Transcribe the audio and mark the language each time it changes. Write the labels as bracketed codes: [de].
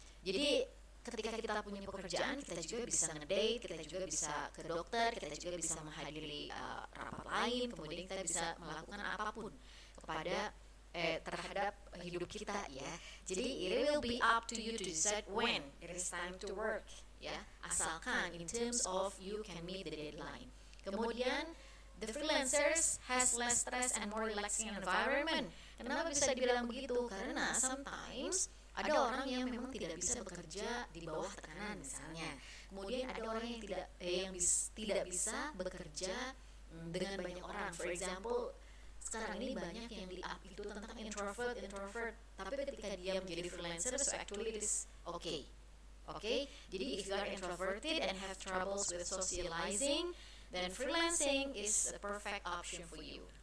[id] Jadi ketika kita punya pekerjaan, kita juga bisa ngedate, kita juga bisa ke dokter, kita juga bisa menghadiri rapat lain, kemudian kita bisa melakukan apapun kepada terhadap hidup kita, ya. [en] Jadi it will be up to you to decide when it is time to work, ya. [id] Asalkan [en] in terms of you can meet the deadline. [id] Kemudian [en] the freelancers has less stress and more relaxing environment. [id] Kenapa bisa dibilang begitu? Karena sometimes ada orang yang memang tidak bisa bekerja di bawah tekanan misalnya. Kemudian ada orang yang tidak bisa bekerja dengan banyak orang. [en] For example, [id] sekarang ini banyak yang di up itu tentang introvert. Tapi ketika dia menjadi freelancer, [en] so actually it is okay. Jadi if you are introverted and have troubles with socializing, then freelancing is a perfect option for you.